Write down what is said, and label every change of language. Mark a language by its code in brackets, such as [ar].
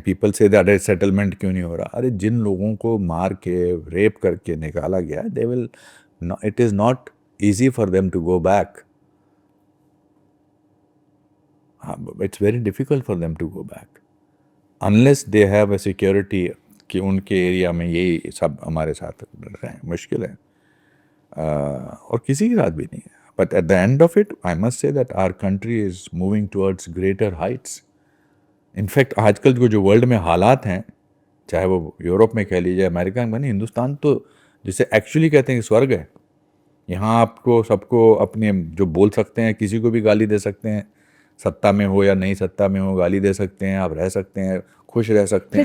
[hi] People say that settlement क्यों नहीं हो रहा? अरे जिन लोगों को मार के, रेप करके निकाला गया, [en] They will, it is not easy for them to go back. It's very difficult for them to go back unless they have a security [hi] कि उनके एरिया में यही सब हमारे साथ रहे हैं। मुश्किल है, और किसी के साथ भी नहीं है। [en] But at the end of it, I must say that our country is moving towards greater heights. [hi] In fact, आजकल जो वर्ल्ड में हालात हैं, चाहे वो यूरोप में कह लीजिए, अमेरिका में, बनी हिंदुस्तान तो जिसे एक्चुअली कहते हैं कि स्वर्ग है। यहाँ आपको सबको अपने जो बोल सकते हैं, किसी को भी गाली दे सकते हैं, सत्ता में हो या नहीं सत्ता में हो, गाली दे सकते हैं, आप रह सकते हैं, खुश रह सकते हैं।